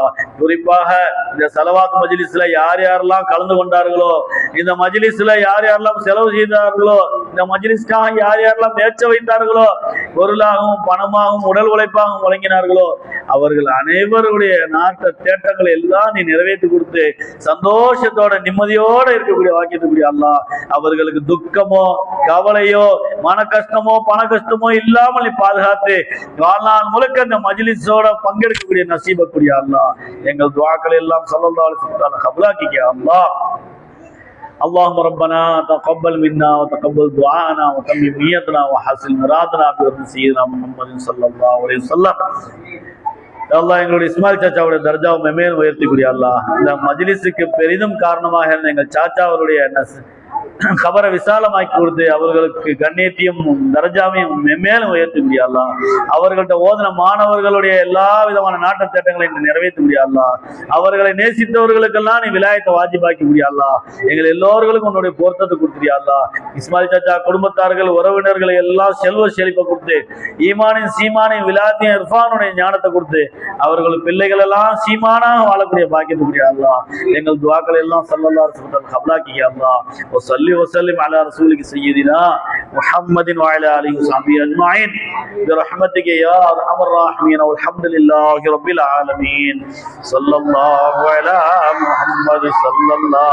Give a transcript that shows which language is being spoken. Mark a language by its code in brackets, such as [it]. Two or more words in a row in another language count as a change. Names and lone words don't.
[ta] குறிப்பாக இந்த சலவாத் மஜ்லிஸ்ல யார் யாரெல்லாம் கலந்து கொண்டார்களோ, இந்த மஜ்லிஸ்ல யார் யாரெல்லாம் செலவு செய்தார்களோ, இந்த மஜ்லிஸ்க்காக யார் யாரெல்லாம் பேச்ச வைத்தார்களோ, பொருளாகவும் பணமாகவும் உடல் உழைப்பாகவும் வழங்கினார்களோ, அவர்கள் அனைவருடைய நாட்ட தேட்டங்களை எல்லாம் நீ நிறைவேற்றி கொடுத்து சந்தோஷத்தோட நிம்மதியோட இருக்கக்கூடிய வாக்கியத்துக்குரிய அல்லா. அவர்களுக்கு துக்கமோ கவலையோ மன கஷ்டமோ பண கஷ்டமோ இல்லாமல் நீ பாதுகாத்து வாழ்நாள் முழுக்க இந்த மஜ்லிஸோட பங்கெடுக்கக்கூடிய நசீபக்கூடிய அல்லா. எங்கள் துஆக்கள் எல்லாம் [ar] صلى الله عليه وسلم [ta] கபூலாக்கிக்க அல்லா. [ar] اللهم ربنا تقبل منا وتقبل دعاءنا وتمم نيتنا وحسن مرادنا بحرمة سيدنا محمد صلى الله عليه وسلم. [ta] அல்லாஹ் எங்களுடைய இஸ்மாயில் சாச்சாவுடைய தர்ஜாவை மெமேல் உயர்த்திக்கூடிய அல்லாஹ். இந்த மஜ்லிஸுக்கு பெரிதும் காரணமாக இருந்த எங்கள் சாச்சா அவருடைய கபரை விசாலமாக்கி கொடுத்து அவர்களுக்கு கண்ணியத்தையும் தர்ஜாவையும் மென்மேலும் உயர்த்தக்கூடிய அல்லாஹ். அவர்கள்ட்ட ஓதன மாணவர்களுடைய எல்லா விதமான நாட்ட திட்டங்களை நிறைவேற்றக்கூடிய அல்லாஹ். அவர்களை நேசித்தவர்களுக்கெல்லாம் நீ விலாயத்தை வாஜிபாக்கக்கூடிய அல்லாஹ். எங்கள் எல்லோர்களுக்கும் உன்னுடைய பொருத்தத்தை கொடுத்துறியா அல்லாஹ். இஸ்மாயில் சாச்சா குடும்பத்தார்கள் உறவினர்களை எல்லாம் செல்வ செழிப்பை கொடுத்து ஈமானின் சீமானின் விலாயத்தையும் இர்ஃபானுடைய ஞானத்தை கொடுத்து அவர்கள் பிள்ளைகள் எல்லாம் சீமானாக வாழக்கூடிய பாக்கியத்துக்குரிய அல்லாஹ். எங்கள் துஆக்கள் எல்லாம் [ar] صلى الله عليه وسلم [ta] கபூலாக்கிய அல்லாஹ். [ar] وصلي وسلم على رسولك سيدنا محمد وعلى اله وصحبه اجمعين برحمتك يا ارحم الراحمين والحمد لله رب العالمين. صلى الله على محمد صلى الله